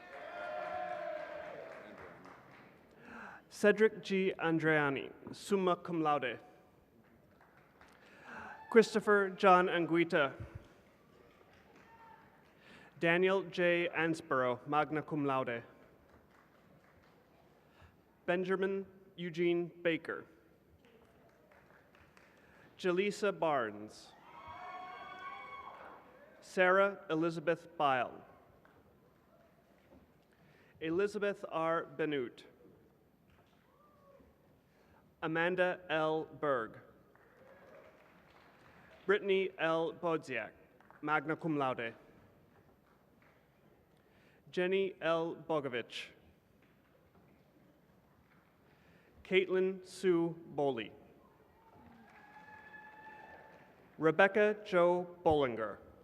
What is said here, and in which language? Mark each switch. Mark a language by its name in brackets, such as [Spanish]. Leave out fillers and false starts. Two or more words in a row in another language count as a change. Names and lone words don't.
[English] Cedric G. [Latin] Andreani, summa cum laude. [English] Christopher John Anguita. Daniel J. [Latin] Ansborough, magna cum laude. [English] Benjamin Eugene Baker. Jaleesa Barnes. Sarah Elizabeth Bile. Elizabeth R. Benute. Amanda L. Berg. Brittany L. [Latin] Bodziak, magna cum laude. [English] Jenny L. Bogovich. Caitlin Sue Boley. Rebecca Jo Bollinger.